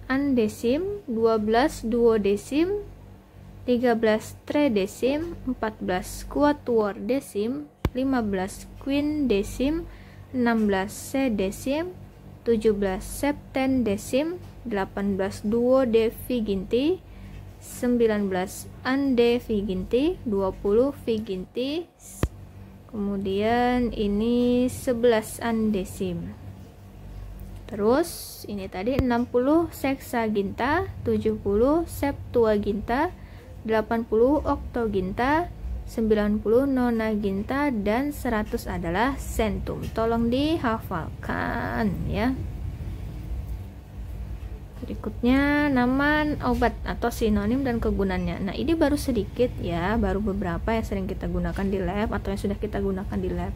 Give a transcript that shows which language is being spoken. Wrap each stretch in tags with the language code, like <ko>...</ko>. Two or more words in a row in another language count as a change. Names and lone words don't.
<la>andesim, 12 duodesim, 13 tredesim, 14 quatuordesim, 15 quindesim, 16 sedesim, 17 septendesim, 18 duodeviginti, 19 andeviginti, 20 viginti,</la> <id>kemudian ini 11 andesim. Terus ini tadi</id> <la>60 sexaginta, 70 septuaginta, 80 oktoginta, 90 nonaginta,</la> <id>dan 100 adalah centum. Tolong dihafalkan ya. Berikutnya nama obat atau sinonim dan kegunaannya. Nah, ini baru sedikit ya, baru beberapa yang sering kita gunakan di lab atau yang sudah kita gunakan di lab.</id>